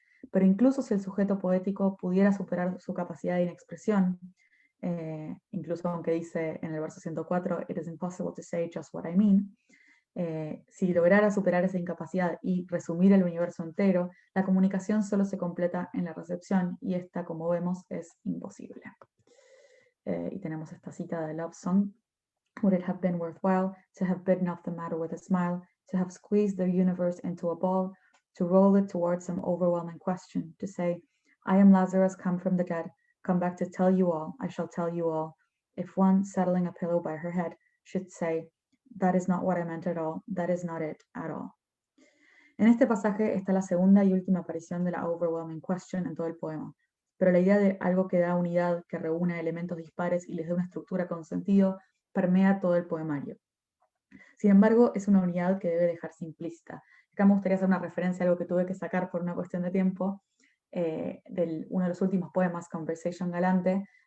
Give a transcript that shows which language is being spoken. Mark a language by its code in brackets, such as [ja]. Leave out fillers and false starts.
[es] Pero incluso si el sujeto poético pudiera superar su capacidad de inexpresión, incluso aunque dice en el verso 104, [en] "It is impossible to say just what I mean", [es] si lograra superar esa incapacidad y resumir el universo entero, la comunicación solo se completa en la recepción, y esta, como vemos, es imposible. Y tenemos esta cita de Love Song. [en] Would it have been worthwhile to have bitten off the matter with a smile, to have squeezed the universe into a ball, to roll it towards some overwhelming question, to say, I am Lazarus come from the dead, come back to tell you all, I shall tell you all. If one, settling a pillow by her head, should say, that is not what I meant at all, that is not it at all. [es] En este pasaje está la segunda y última aparición de la [en] overwhelming question [es] en todo el poema, pero la idea de algo que da unidad, que reúne elementos dispares y les dé una estructura con sentido, permea todo el poemario. Sin embargo, es una unidad que debe dejarse implícita. Acá me gustaría hacer una referencia a algo que tuve que sacar por una cuestión de tiempo, uno de los últimos poemas, Conversation Galante.